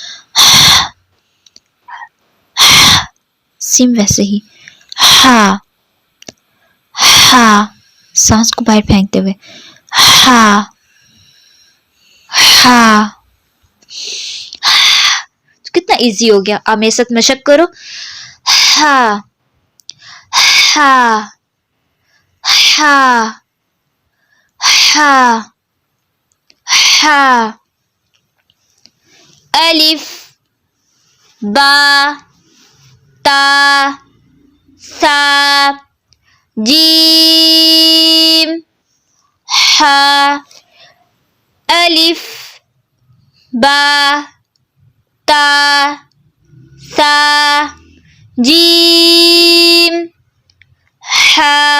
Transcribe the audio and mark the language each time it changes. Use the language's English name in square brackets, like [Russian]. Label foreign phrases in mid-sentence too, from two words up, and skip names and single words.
[Urdu] سیم ویسے ہی ہا ہا، سانس کو باہر پھینکتے ہوئے ہا ہا. کتنا ایزی ہو گیا. آپ میرے ساتھ مشق کرو. ہا ہا ہا ہا ہا. الف با تا سا جیم ہا. الف با تا سا جیم ہا.